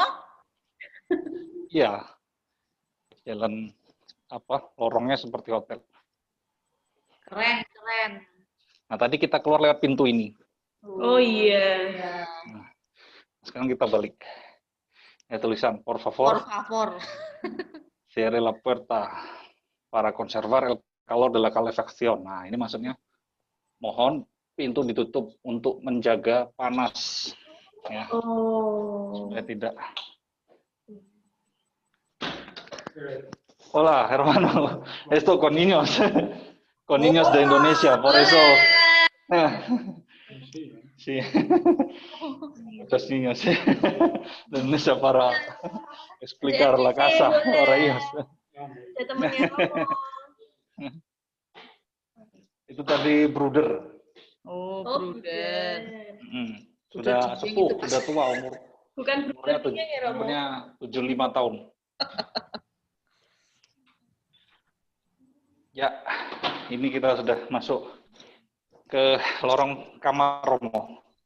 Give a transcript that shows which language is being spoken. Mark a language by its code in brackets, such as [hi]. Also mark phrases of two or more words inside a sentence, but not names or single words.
[id] ya. Jalan lorongnya seperti hotel. Keren, keren. Nah, tadi kita keluar lewat pintu ini. Oh iya. Nah, sekarang kita balik. Ya tulisan, [es] por favor, Por favor. cierre la puerta para conservar el calor de la calefacción. [id] Nah, ini maksudnya mohon pintu ditutup untuk menjaga panas. Ya, Oh. supaya tidak. [es] Hola, hermano. Esto con niños. Con niños de Indonesia, por eso. Sí. Muchos niños de Indonesia para explicar la casa para ellos. [id] Ada temennya Romo. Itu tadi Bruder. Oh, Oh, Bruder. Sudah sepuh, sudah tua umur. Bukan brudernya ya, Romo. Umurnya 75 tahun. Ya, ini kita sudah masuk ke lorong kamar Romo.